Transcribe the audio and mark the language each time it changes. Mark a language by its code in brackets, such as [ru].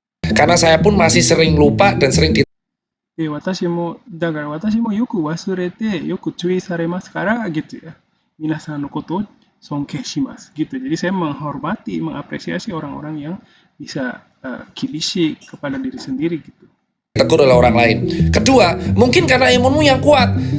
[id] Karena saya pun masih sering lupa dan sering di [ja] だから私もよく忘れて、よく注意されますから、 [id] gitu ya. [ja] 皆さんのことを尊敬します. [id] Gitu. Jadi saya menghormati, mengapresiasi orang-orang yang bisa kibishi kepada diri sendiri gitu. tegur oleh orang lain. Kedua, mungkin karena imunmu yang kuat.